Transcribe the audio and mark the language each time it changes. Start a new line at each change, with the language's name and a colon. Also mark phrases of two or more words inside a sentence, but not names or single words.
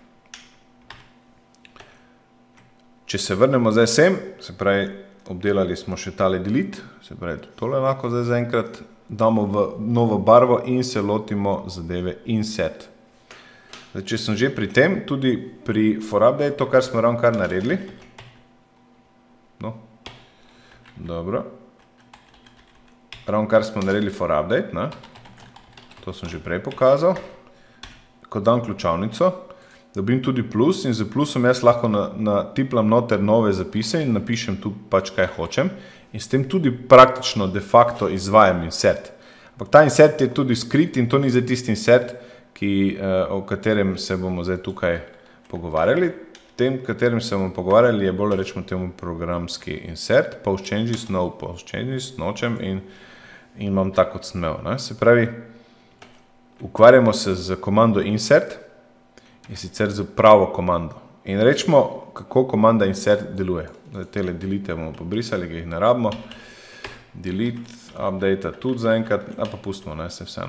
Slovenian: Če se vrnemo zdaj sem, se pravi, obdelali smo še tale delete, se pravi, tole enako zdaj zaenkrat damo v novo barvo in se lotimo zadeve insert. Zdaj, če sem že pri tem, tudi pri
English: for update,
Slovenian: to, kar smo ravnokar naredili. No, dobro. Ravnokar smo naredili
English: for update,
Slovenian: ne? To sem že prej pokazal. Ko dam ključavnico, dobim tudi plus in z plusom jaz lahko natiplam noter nove zapise in napišem tu pač kaj hočem in s tem tudi praktično
Latin: de facto
Slovenian: izvajam insert. Ampak ta insert je tudi skrit in to ni zdaj tisti insert, o katerem se bomo zdaj tukaj pogovarjali. Tem, katerim se bomo pogovarjali, je bolj rečemo temu programski insert,
English: post changes,
Slovenian: no
English: post changes,
Slovenian: nočem in imam tako kot sem imel. Se pravi, ukvarjamo se z komando insert in sicer z pravo komando. In rečemo, kako komanda insert deluje. Tele delete bomo pobrisali, ki jih ne rabimo. Delete, update tudi zaenkrat, a pa pustimo, ne, se vseeno.